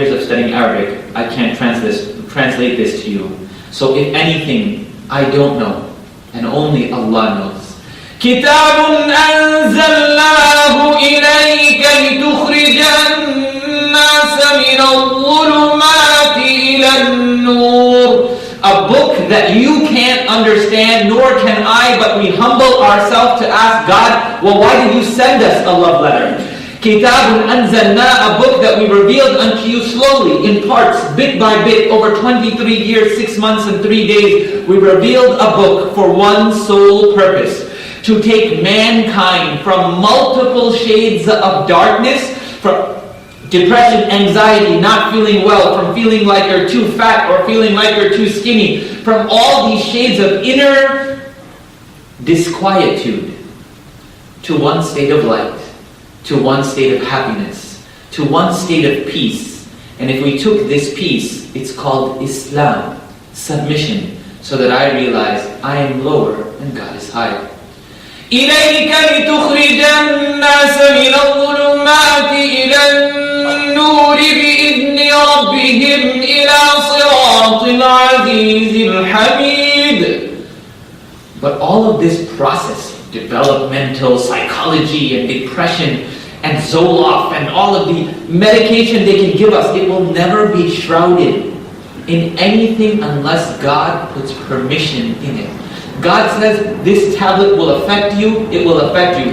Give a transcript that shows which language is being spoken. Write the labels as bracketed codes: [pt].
[en] studying Arabic, I can't translate this to you. So if anything, I don't know, and only Allah knows. [ar] كتاب أنزلناه إليك لتخرج الناس من الظلمات إلى النور. [en] A book that you can't understand, nor can I, but we humble ourselves to ask God, well, why did you send us a love letter? Kitabun anzalna, a book that we revealed unto you slowly, in parts, bit by bit, over 23 years, 6 months and 3 days. We revealed a book for one sole purpose, to take mankind from multiple shades of darkness, from depression, anxiety, not feeling well, from feeling like you're too fat or feeling like you're too skinny, from all these shades of inner disquietude, to one state of light, to one state of happiness, to one state of peace. And if we took this peace, it's called Islam, submission, so that I realize I am lower and God is higher. [ar] إليك لتخرج الناس من الظلمات إلى النور بإذن ربهم إلى صراط العزيز الحميد. [en] But all of this process, developmental psychology and depression and Zoloft and all of the medication they can give us, it will never be shrouded in anything unless God puts permission in it. God says, this tablet will affect you, it will affect you.